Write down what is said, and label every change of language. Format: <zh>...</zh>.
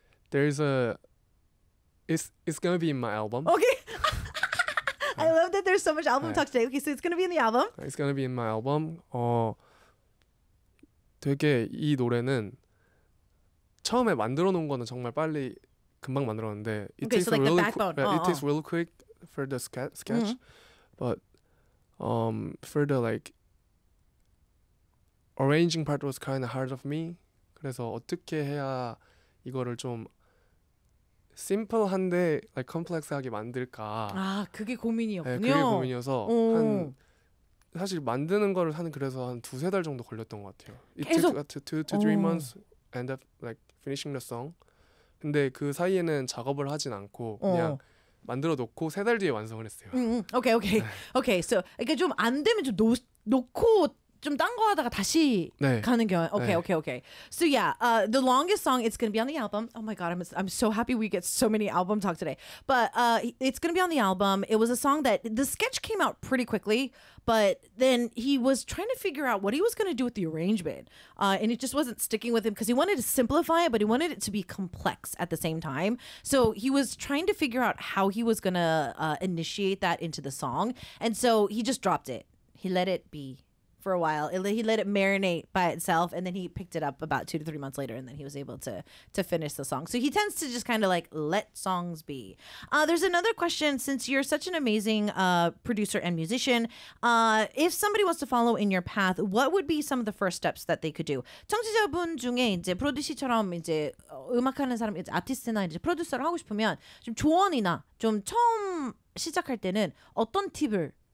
<en>There's a it's gonna be in my album. 오케이. I</en> <ko>네.</ko> <en>love that there's so much album talk today. Okay, so it's gonna be in the album. It's gonna be in my album.</en> <ko>되게 이 노래는 처음에 만들어 놓은 거는 정말 빨리 금방 만들었는데</ko> <en>Okay, so like the backbone. it takes really quick for the sketch. But for the like arranging part was kind of hard of me.</en> <ko>그래서 어떻게 해야 이거를 좀 심플한데 like 컴플렉스하게 만들까? 아, 그게 네, 그게 고민이었군요. 고민이어서 한 사실 만드는 거를 하는 그래서 한 두세 달 정도 걸렸던 것 같아요.</ko> <en>It took</en> <ko>계속.</ko> <en>two three months end up like finishing the song.</en> <ko>근데 그 사이에는 작업을 하진 않고 그냥 만들어 놓고 세달 뒤에 완성을 했어요.</ko> <en>오케이. 오케이.</en> <ko>그러니까 좀안 되면 좀 놓고 좀딴거 하다가 다시 가는 경우.</ko> <en>오케이. So yeah, the longest song it's gonna be on the album. Oh my god, I'm so happy we get so many album talk today. But it's gonna be on the album. It was a song that the sketch came out pretty quickly, but then he was trying to figure out what he was gonna do with the arrangement, and it just wasn't sticking with him because he wanted to simplify it, but he wanted it to be complex at the same time. So he was trying to figure out how he was gonna initiate that into the song, and so he just dropped it. He let it be. For a while, he let it marinate by itself, and then he picked it up about 2 to 3 months later, and then he was able to finish the song. So he tends to just kind of like let songs be. There's another question. Since you're such an amazing producer and musician, if somebody wants to follow in your path, what would be some of the first steps that they could do?</en> <ko>청취자분 중에 이제 프로듀시처럼 이제 음악하는 사람, 이제 아티스트나 이제 프로듀서를 하고 싶으면 좀 조언이나 좀 처음 시작할 때는 어떤 팁을</ko>